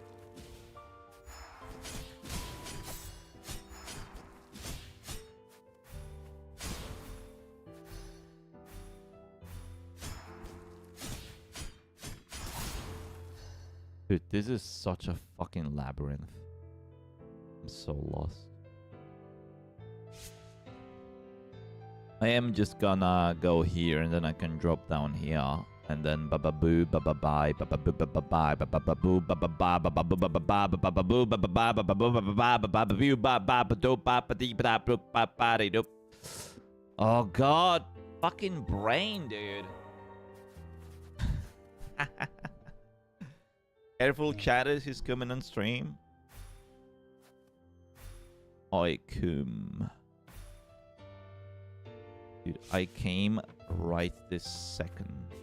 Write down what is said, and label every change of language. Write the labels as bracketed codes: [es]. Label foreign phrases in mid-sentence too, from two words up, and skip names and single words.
[en] Dude, this is such a fucking labyrinth. I'm so lost. I am just gonna go here and then I can drop down here. And then ba ba boo ba ba bye ba ba boo ba ba bye ba ba ba boo ba ba ba ba ba boo ba ba ba ba ba boo ba ba ba ba ba boo ba ba ba ba ba boo ba ba ba do ba ba dee ba ba ba ba dee do. Oh god, fucking brain, dude. Careful, chatters, he's coming on stream. I cum. Dude, I came right this second.